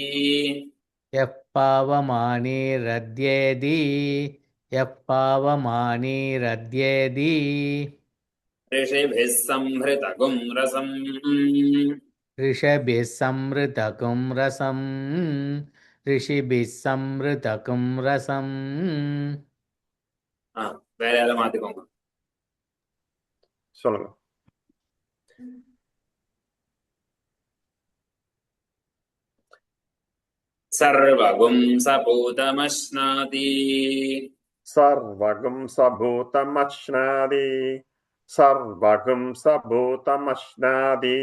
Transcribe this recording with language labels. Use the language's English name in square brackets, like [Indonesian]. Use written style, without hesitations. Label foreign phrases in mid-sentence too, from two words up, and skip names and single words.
[Sanskrit] यः पावमानीरद्येति यः पावमानीरद्येति ऋषिभिः संहृतगुं रसम् ऋषभिः संहृतकुं रसम् ऋषिभिः संहृतकुं रसम् [Tamil] வேற யாராவது மாத்திக்கோங்க. சொல்லுங்க. [Sanskrit] सर्वगुं सपूतमश्नाति सर्वगुं सबूतमश्नादि सर्वगुं सबूतमश्नादि